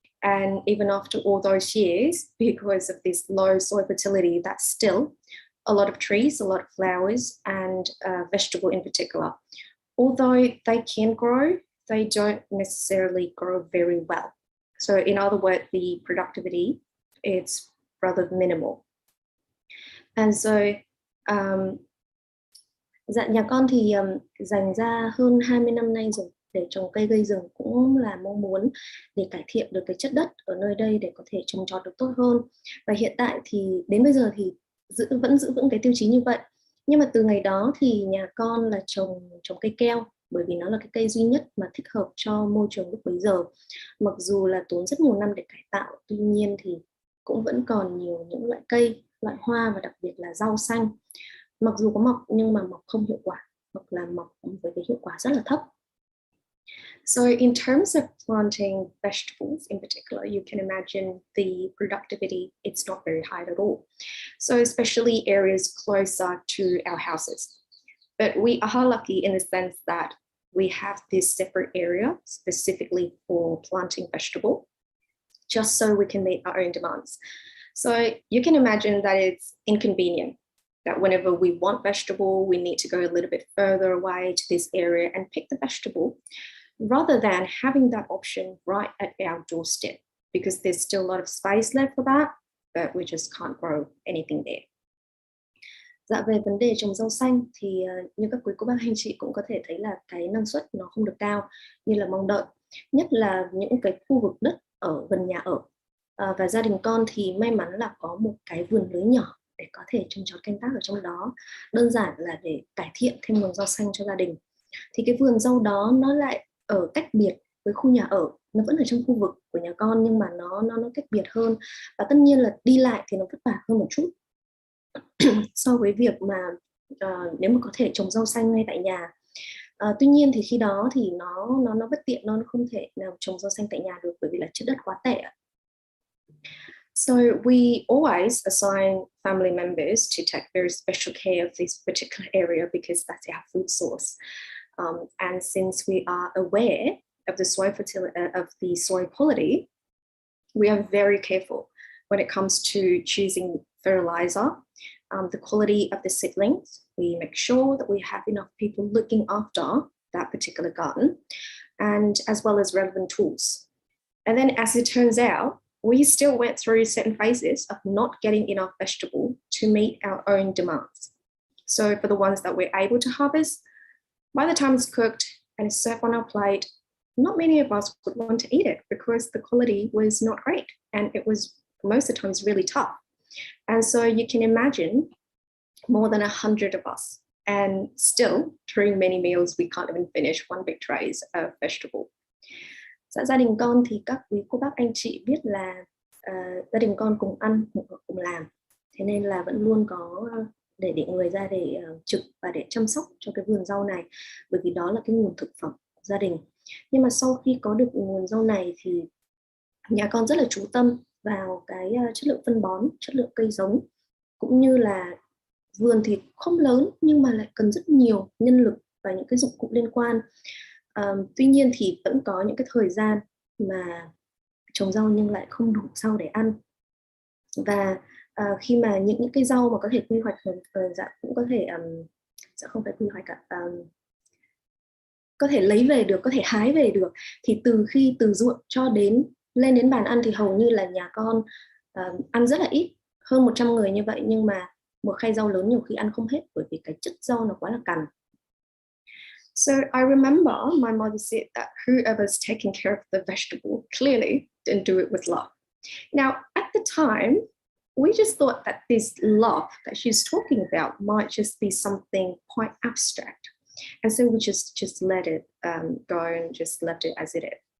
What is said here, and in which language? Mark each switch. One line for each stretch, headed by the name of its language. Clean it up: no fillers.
English: And even after all those years, because of this low soil fertility, that's still a lot of trees, a lot of flowers, and vegetable in particular. Although they can grow, they don't necessarily grow very well. So in other words, the productivity is rather minimal. And so
Vietnamese: dạ nhà con thì dành ra hơn 20 năm nay rồi để trồng cây gây rừng, cũng là mong muốn để cải thiện được cái chất đất ở nơi đây để có thể trồng trọt được tốt hơn. Và hiện tại thì đến bây giờ thì vẫn giữ vững cái tiêu chí như vậy. Nhưng mà từ ngày đó thì nhà con là trồng cây keo, bởi vì nó là cái cây duy nhất mà thích hợp cho môi trường lúc bấy giờ. Mặc dù là tốn rất nhiều năm để cải tạo, tuy nhiên thì cũng vẫn còn nhiều những loại cây, loại hoa và đặc biệt là rau xanh. Mặc dù có mọc nhưng mà mọc không hiệu quả, hoặc là mọc với cái hiệu quả rất là thấp.
English: So in terms of planting vegetables in particular, you can imagine the productivity, it's not very high at all. So especially areas closer to our houses. But we are lucky in the sense that we have this separate area specifically for planting vegetable, just so we can meet our own demands. So you can imagine that it's inconvenient that whenever we want vegetable, we need to go a little bit further away to this area and pick the vegetable, rather than having that option right at our doorstep, because there's still a lot of space left for that, but we just can't grow anything there.
Vietnamese: Dạ, về vấn đề trồng rau xanh thì như các quý cô bác anh chị cũng có thể thấy là cái năng suất nó không được cao như là mong đợi, nhất là những cái khu vực đất ở gần nhà ở. Và gia đình con thì may mắn là có một cái vườn lưới nhỏ để có thể trồng trọt canh tác ở trong đó, đơn giản là để cải thiện thêm nguồn rau xanh cho gia đình. Thì cái vườn rau đó nó lại ở cách biệt với khu nhà ở, nó vẫn ở trong khu vực của nhà con nhưng mà nó cách biệt hơn, và tất nhiên là đi lại thì nó vất vả hơn một chút so với việc mà nếu mà có thể trồng rau xanh ngay tại nhà. Tuy nhiên thì khi đó thì nó bất tiện, nó không thể nào trồng rau xanh tại nhà được bởi vì là chất đất quá tệ.
English: So we always assign family members to take very special care of this particular area because that's our food source. And since we are aware of the soil fertility, of the soil quality, we are very careful when it comes to choosing fertilizer, the quality of the seedlings. We make sure that we have enough people looking after that particular garden, and as well as relevant tools. And then, as it turns out, we still went through certain phases of not getting enough vegetable to meet our own demands. So for the ones that we're able to harvest, by the time it's cooked and it's served on our plate, not many of us would want to eat it because the quality was not great and it was most of the times really tough. And so you can imagine more than 100 of us, and still during many meals we can't even finish one big trays of vegetable.
Vietnamese: Dạ, gia đình con thì các quý cô bác anh chị biết là gia đình con cùng ăn cùng làm, thế nên là vẫn luôn có để người ra để trực và để chăm sóc cho cái vườn rau này, bởi vì đó là cái nguồn thực phẩm của gia đình. Nhưng mà sau khi có được nguồn rau này thì nhà con rất là chú tâm vào cái chất lượng phân bón, chất lượng cây giống, cũng như là vườn thì không lớn nhưng mà lại cần rất nhiều nhân lực và những cái dụng cụ liên quan. Tuy nhiên thì vẫn có những cái thời gian mà trồng rau nhưng lại không đủ rau để ăn. Và khi mà những cái rau mà có thể quy hoạch, cũng có thể không phải quy hoạch cả, có thể lấy về được, có thể hái về được, thì từ ruộng cho đến lên đến bàn ăn thì hầu như là nhà con ăn rất là ít, hơn 100 người như vậy, nhưng mà một khay rau lớn nhiều khi ăn không hết bởi vì cái chất rau nó quá là cằn.
English: So I remember my mother said that whoever's taking care of the vegetable clearly didn't do it with love. Now, at the time, we just thought that this love that she's talking about might just be something quite abstract. And so we just let it go and just left it as it is.